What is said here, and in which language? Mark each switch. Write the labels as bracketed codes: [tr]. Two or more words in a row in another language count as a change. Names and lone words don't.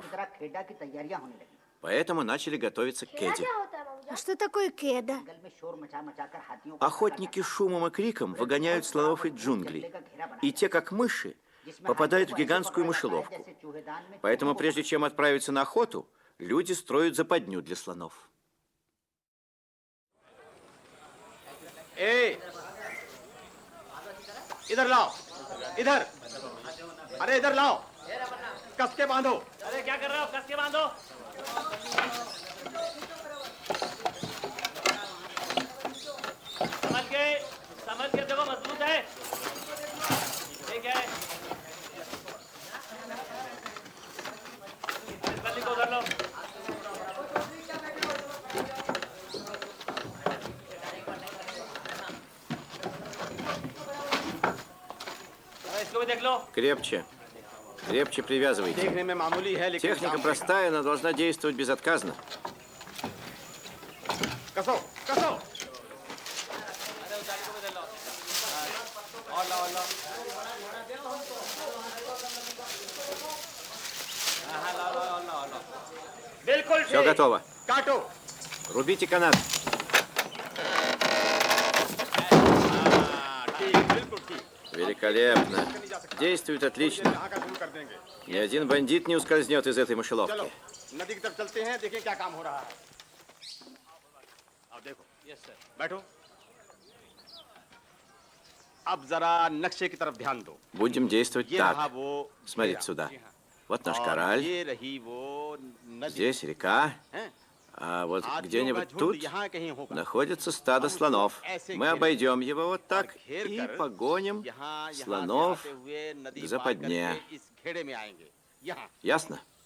[ru] Поэтому начали готовиться к кеде. А что такое кеда? Охотники шумом и криком выгоняют слонов из джунглей. И те, как мыши, попадают в гигантскую мышеловку. Поэтому прежде чем отправиться на охоту, люди строят западню для слонов. [hi] ए, इधर लाओ, इधर, अरे इधर लाओ, कस के बांधो। अरे क्या कर रहे हो कस के बांधो समझ के देखो मजबूत है ठीक है इस बल्ली को उधर लो इसको भी देख लो [ru] Крепче. Крепче привязывайте. [hi] देखने में मामूली है लेकिन [ru] Техника простая, но должна действовать безотказно. [hi] कसो, कसो। बिल्कुल [ru] Все готово. [hi] काटो। [ru] Рубите канат. [hi] ठीक, बिल्कुल ठीक। [ru] Великолепно. Действует отлично. [hi] यहाँ का शुरू कर देंगे। [ru] Ни один бандит не ускользнет из этой [hi] चलो, [ru] мышеловки. [hi] नदी की तरफ चलते हैं, देखें क्या काम हो रहा है। अब देखो। [en] yes sir [hi] बैठो। अब जरा नक्शे की तरफ ध्यान दो। [ru] Будем действовать [hi] ये रहा [ru] так. [hi] वो [ru] Смотрите [hi] डेरा। [ru] сюда. [hi] जी हाँ। [ru] Вот наш [hi] और [ru] кораль. [hi] ये रही वो नदी। [ru] Здесь река. [hi] हैं? [ru] А вот [hi] हाथियों का [ru] где-нибудь [hi] झुंड [ru] тут [hi] यहाँ कहीं होगा। [ru] находится стадо слонов. Мы обойдем его вот так и погоним [hi] यहाँ से [ru] слонов [hi] आते हुए नदी [ru] к [hi] पार [ru] западне. [hi] करके इस घेरे में आएंगे। यहाँ। [ru] Ясно?